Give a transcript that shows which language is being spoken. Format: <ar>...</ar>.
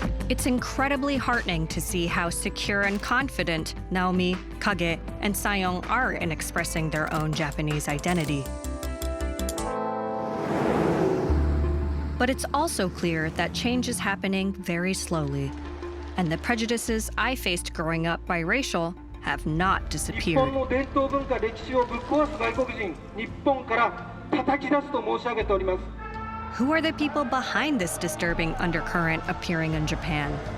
<en>It's incredibly heartening to see how secure and confident Naomi, Kage, and Sayong are in expressing their own Japanese identity. But it's also clear that change is happening very slowly, and the prejudices I faced growing up biracial have not</en> <ja>日</ja> <en>disappeared.</en> <ja>本の伝統文化歴史をぶっ壊す外国人、日本から叩き出すと申し上げております。</ja> <en>Who are the people behind this disturbing undercurrent appearing in Japan?</en>